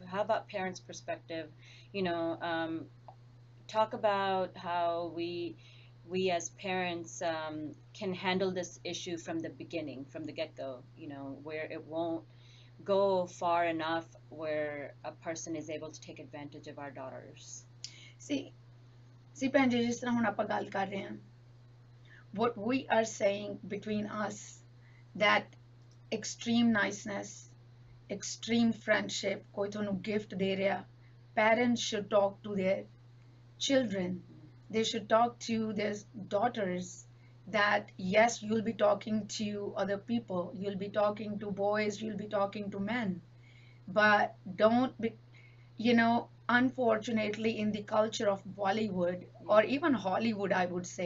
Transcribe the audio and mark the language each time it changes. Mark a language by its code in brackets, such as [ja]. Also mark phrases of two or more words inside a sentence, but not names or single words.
[en] How about parents' perspective? You know, talk about how we as parents can handle this issue from the beginning, from the get-go, where it won't go far enough where a person is able to take advantage of our daughters. See, see [pa] ਭੈਣ ਜੀ ਜਿਸ ਤਰ੍ਹਾਂ ਹੁਣ ਆਪਾਂ ਗੱਲ ਕਰ ਰਹੇ ਹਾਂ, [en] what we are saying between us, that extreme niceness, extreme friendship, [pa] ਕੋਈ ਤੁਹਾਨੂੰ gift ਦੇ ਰਿਹਾ, [en] parents should talk to their children. They should talk to their daughters that yes, you'll be talking to other people, you'll be talking to boys, you'll be talking to men, but don't be, unfortunately, in the culture of Bollywood or even Hollywood, I would say.